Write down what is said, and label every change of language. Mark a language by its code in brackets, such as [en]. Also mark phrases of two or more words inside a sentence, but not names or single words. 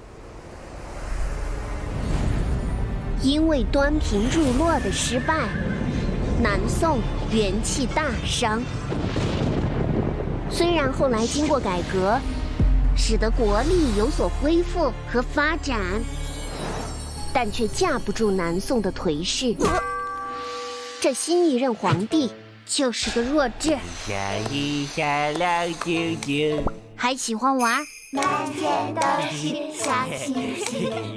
[zh] 因为端平入洛的失败，南宋元气大伤。虽然后来经過改革，使得国力有所恢復和發展，但卻架不住南宋的頹勢。這新一任皇帝就是個弱智，下一下老舅舅，還喜歡玩，滿天都是小星星，